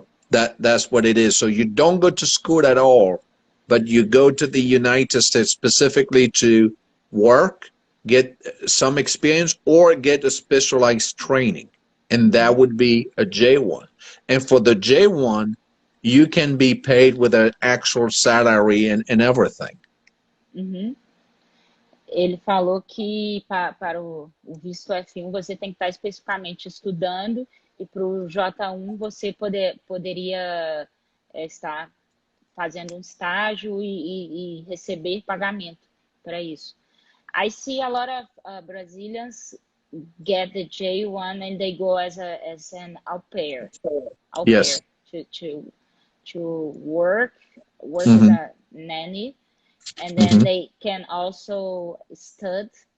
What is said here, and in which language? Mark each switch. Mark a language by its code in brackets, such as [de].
[en] That's what it is. So you don't go to school at all, but you go to the United States specifically to work, get some experience, or get a specialized training. And that would be a J1. And for the J1, you can be paid with an actual salary and everything. [pt] Ele falou que para o visto F1 você tem que estar especificamente estudando, e para o J1 você poderia estar fazendo um estágio e receber pagamento para isso. [en] I see a lot of Brazilians get the J1 and they go as an au pair. Yes. To work as a nanny, and then they can also study